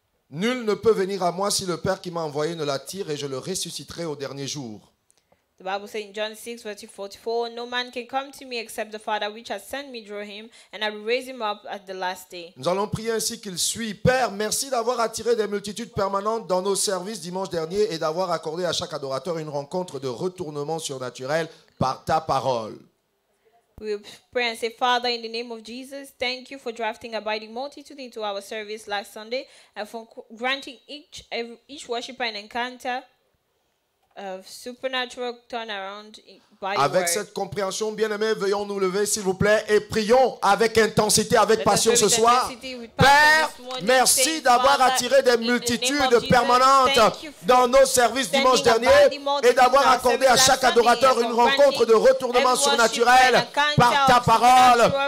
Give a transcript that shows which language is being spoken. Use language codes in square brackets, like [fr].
[fr] Nul ne peut venir à moi si le Père qui m'a envoyé ne l'attire et je le ressusciterai au dernier jour. [en] The Bible says in John 6, verse 44, no man can come to me except the Father which has sent me draw him, and I will raise him up at the last day. [fr] Nous allons prier ainsi qu'il suit. Père, merci d'avoir attiré des multitudes permanentes dans nos services dimanche dernier et d'avoir accordé à chaque adorateur une rencontre de retournement surnaturel par ta parole. [en] We will pray and say, Father, in the name of Jesus, thank you for drafting abiding multitude into our service last Sunday and for granting each worshiper an encounter of supernatural turnaround by your [fr] Avec [en] word. [fr] cette compréhension, bien-aimés, veuillons nous lever, s'il vous plaît, et prions avec intensité, avec passion ce soir. Père, merci d'avoir attiré des multitudes permanentes dans nos services dimanche dernier et d'avoir accordé à chaque adorateur une rencontre de retournement surnaturel par ta parole.